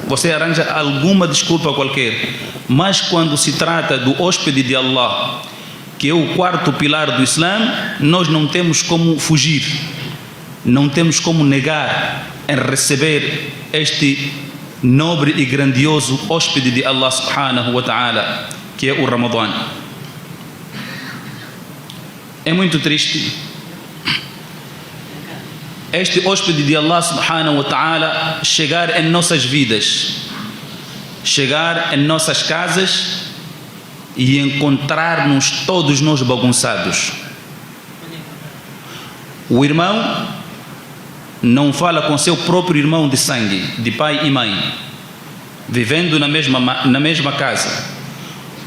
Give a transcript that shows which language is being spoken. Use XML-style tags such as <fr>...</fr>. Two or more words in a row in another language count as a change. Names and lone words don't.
<pt>Você arranja alguma desculpa qualquer, mas quando se trata do hóspede de Allah, que é o quarto pilar do Islã, nós não temos como fugir, não temos como negar em receber este nobre e grandioso hóspede de</pt> <ar>الله سبحانه وتعالى,</ar> <pt>que é o Ramadã. É muito triste este hóspede de</pt> <ar>الله سبحانه وتعالى</ar> <pt>chegar em nossas vidas, chegar em nossas casas e encontrar-nos todos nós bagunçados. O irmão não fala com seu próprio irmão de sangue, de pai e mãe, vivendo na mesma casa.</pt>